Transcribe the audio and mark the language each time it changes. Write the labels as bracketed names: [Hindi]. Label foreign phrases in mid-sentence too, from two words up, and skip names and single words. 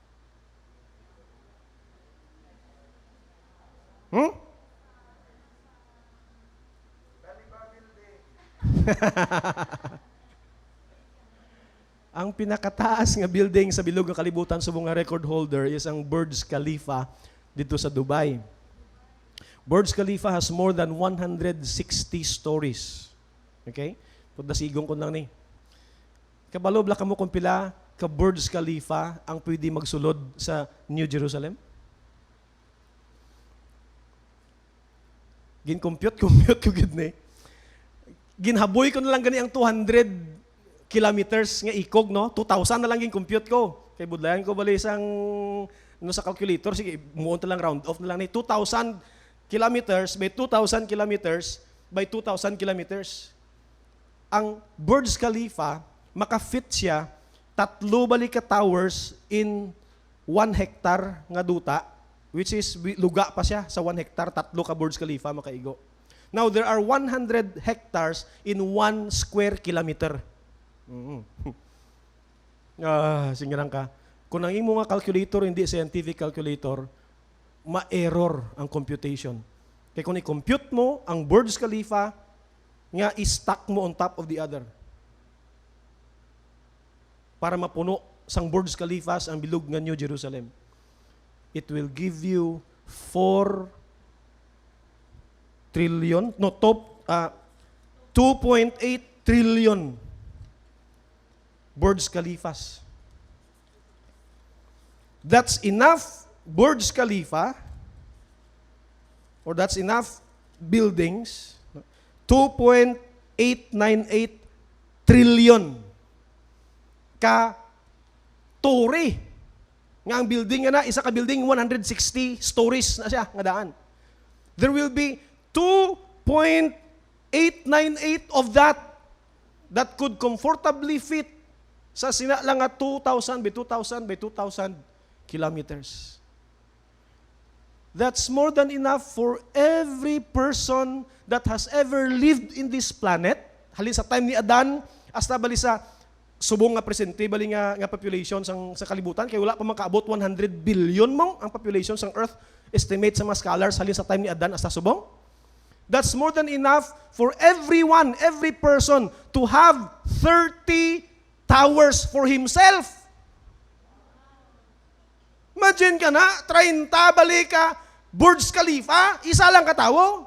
[Hiligaynon] Ang pinakataas nga building sa bilog nga kalibutan sa mga [English] record holder [Hiligaynon] is ang Burj Khalifa dito sa Dubai. [English] Burj Khalifa has more than 160 stories. [Hiligaynon] Okay? Pagdasigong ko lang ni. Kabalo bla kamo kung pila ka Burj Khalifa ang pwede magsulod sa New Jerusalem? Compute ko gid ni. Ginhaboy ko na lang gani ang 200 kilometers nga ikog, no? 2,000 na lang yung compute ko. Kay budlayan ko bali isang sa calculator, sige, muon ta lang [English] round off [Hiligaynon] na lang ni [English] 2,000 kilometers by 2,000 kilometers by 2,000 kilometers. [Hiligaynon] Ang Burj Khalifa, makafit siya 3 balik ka towers in 1 hectare nga duta, [English] which is [Hiligaynon] luga pa siya sa 1 hectare, 3 ka Burj Khalifa makaigo. [English] Now, there are 100 hectares in 1 square kilometer. [Hiligaynon] Singarang ka. Kung ang imo nga calculator hindi [English] scientific calculator, [Hiligaynon] ma-error ang computation. Kaya kung i-compute mo ang Burj Khalifa, nga i-stack mo [English] on top of the other. [Hiligaynon] Para mapuno sang Burj Khalifa ang bilog nga New Jerusalem. [English] It will give you 4 trillion, 2.8 trillion Burj Khalifas. That's enough Burj Khalifa, or that's enough buildings, [Hiligaynon] 2.898 trillion ka tore Nga ang building nga na, isa ka building, 160 stories na siya, nga daan. [English] There will be 2.898 of that could comfortably fit [Hiligaynon] sa sina lang nga [English] 2,000 by 2,000 kilometers. That's more than enough for every person that has ever lived in this planet. [Hiligaynon] Halin sa time ni Adan, hasta bali sa subong nga presente, bali nga population sa kalibutan, kaya wala pa makaabot 100 billion mo ang population sa Earth, estimate sa mga scholars, halin sa time ni Adan hasta subong. [English] That's more than enough for everyone, every person to have 30 towers for himself. [Hiligaynon] Imagine ka na, 30 balik ka, Burj Khalifa, isa lang katawo.